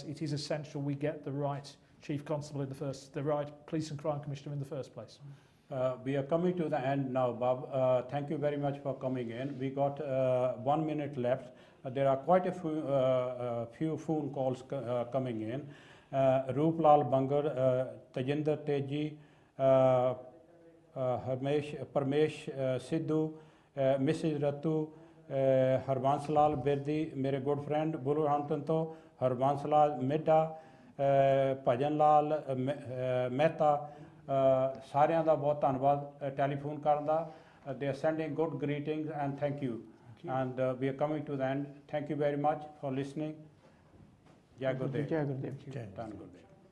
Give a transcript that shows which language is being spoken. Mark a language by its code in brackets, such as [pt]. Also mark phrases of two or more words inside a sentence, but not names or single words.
[en] It is essential we get the right chief constable in the right police and crime commissioner in the first place. We are coming to the end now, Bob. Thank you very much for coming in. We got 1 minute left. There are quite a few phone calls coming in. Rooplal Bangar, Tajinder Teji, Parmesh Sidhu, Mrs. Ratu, Harbanslal Birdi, मेरे good friend, Bulurhampton to, Harbanslal Midda, Bhajanlal Mehta, [pa] ਸਾਰਿਆਂ ਦਾ ਬਹੁਤ ਧੰਨਵਾਦ ਟੈਲੀਫੋਨ ਕਰਨ ਦਾ. [en] They are sending good greetings and thank you. And we are coming to the end. Thank you very much for listening. [hi] जय गुरुदेव. जय गुरुदेव. धन गुरुदेव.